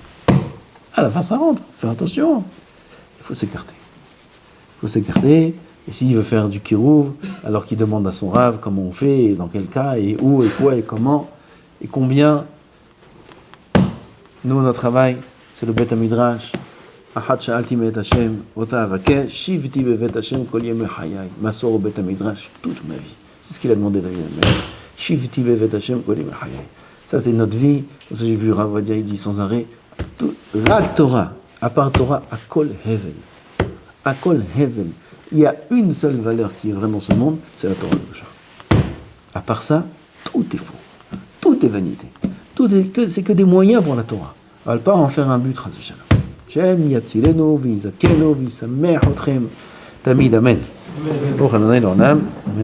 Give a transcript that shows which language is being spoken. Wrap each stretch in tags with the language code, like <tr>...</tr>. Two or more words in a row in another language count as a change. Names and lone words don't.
<fr>À la fin ça rentre. Fais attention. Il faut s'écarter. Et s'il veut faire du kirouv, alors qu'il demande à son Rav comment on fait, et dans quel cas, et où, et quoi, et comment, et combien. Nous, notre travail, c'est le</fr> <he>בית המדרש. אחת שאלתי מאת השם אותה אבקש שבתי בבית השם כל ימי חיי.</he> <fr>M'asseoir au</fr> <he>בית המדרש</he> <fr>toute ma vie. C'est ce qu'il a demandé David Amelech.</fr> <he>שבתי בבית השם כל ימי חיי.</he> <fr>Ça, c'est notre vie. Comme ça, j'ai vu Rav Vadia, il dit sans arrêt,</fr> <he>רק תורה,</he> <fr>à part Torah,</fr> <he>הכל הבל. הכל הבל.</he> <fr>Il y a une seule valeur qui est vraie dans ce monde, c'est la Torah. À part ça, tout est faux. Tout est vanité. C'est que des moyens pour la Torah. On ne va pas en faire un but,</fr> <he>חס ושלום. השם יצילנו ויזכנו וישמח אתכם תמיד. אמן. אמן.</he>